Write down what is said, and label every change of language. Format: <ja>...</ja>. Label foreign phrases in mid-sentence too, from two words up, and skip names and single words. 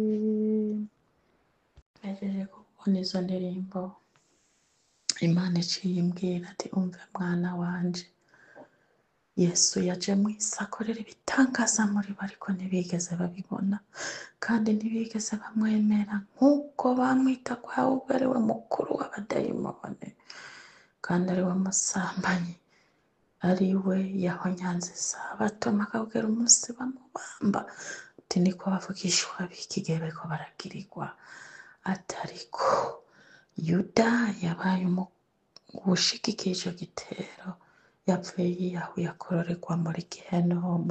<rn>Nagejeje kubona izo ndirimbo, Imana iciye imbwira ati umve mwana wanje, Yesu yaje mu isi akorera ibitangaza muri bo, ariko ntibigeze babibona kandi ntibigeze bamwemera, nk'uko bamwita ko ahubwo ari we mukuru w'abadayimoni. kandi ari we musambanyi, ari we yahonyanze isabato akabwira umunsi bamubamba ati niko bavugishwa b'iki gihe bariko baragirirwa. Ati ariko Yuda yabaye uwushigikiye ico gitero, yapfuye yiyahuye akororerwa muri Gehinomu.</rn>